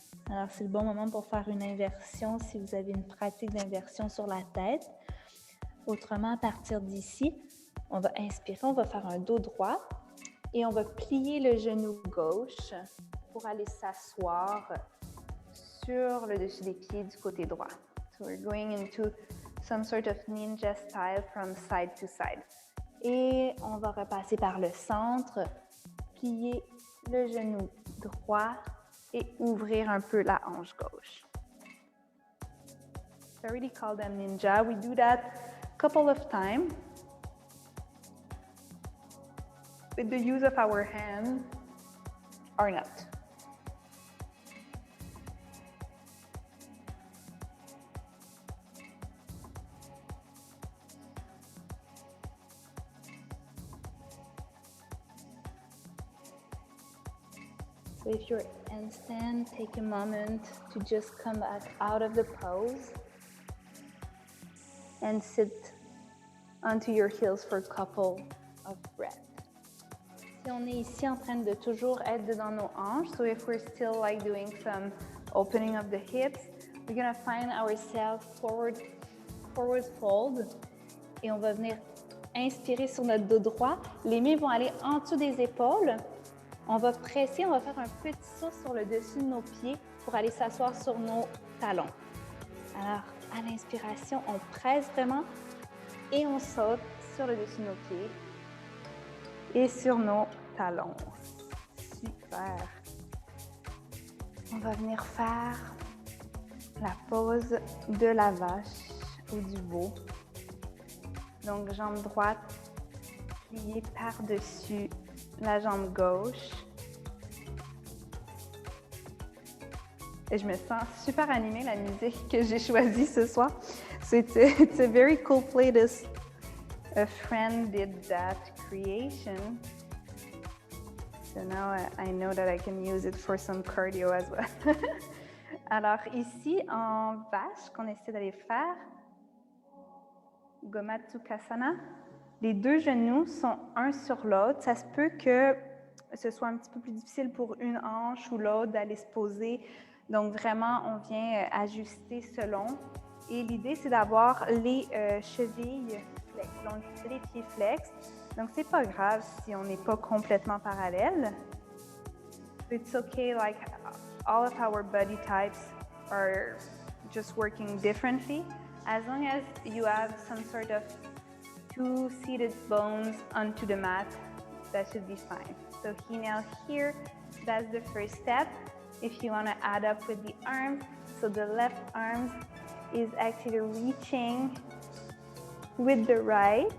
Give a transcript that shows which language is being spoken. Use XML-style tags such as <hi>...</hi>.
<fr>Alors, c'est le bon moment pour faire une inversion si vous avez une pratique d'inversion sur la tête. Autrement, à partir d'ici, on va inspirer, on va faire un dos droit et on va plier le genou gauche pour aller s'asseoir sur le dessus des pieds du côté droit.</fr> <en>So we're going into some sort of ninja style from side to side.</en> <fr>Et on va repasser par le centre, plier le genou droit et ouvrir un peu la hanche gauche.</fr> <en>So I already call them ninja. We do that a couple of times with the use of our hands or not. So if you're handstand, take a moment to just come back out of the pose and sit onto your heels for a couple of breaths.</en> <fr>Si on est ici en train de toujours être dans nos hanches,</fr> <en>so if we're still like doing some opening of the hips, we're gonna find ourselves forward fold</en> <fr>et on va venir inspirer sur notre dos droit. Les mains vont aller en dessous des épaules. On va presser, on va faire un petit saut sur le dessus de nos pieds pour aller s'asseoir sur nos talons. Alors, à l'inspiration, on presse vraiment et on saute sur le dessus de nos pieds et sur nos talons. Super! On va venir faire la pose de la vache ou du veau. Donc, jambe droite pliée par-dessus la jambe gauche. Et je me sens super animée, la musique que j'ai choisie ce soir.</fr> <en>So it's a very cool playlist. A friend did that creation. So now I know that I can use it for some cardio as well.</en> <fr>Alors ici, en vache, qu'on essaie d'aller faire, Gomatsukasana, les deux genoux sont un sur l'autre. Ça se peut que ce soit un petit peu plus difficile pour une hanche ou l'autre d'aller se poser. Donc vraiment, on vient ajuster selon. Et l'idée, c'est d'avoir les chevilles flex, donc les pieds flex. Donc c'est pas grave si on n'est pas complètement parallèle.</fr> <en>It's okay, like all of our body types are just working differently. As long as you have some sort of two seated bones onto the mat, that should be fine. So inhale here, that's the first step. If you want to add up with the arms, so the left arm is actually reaching with the right.</en>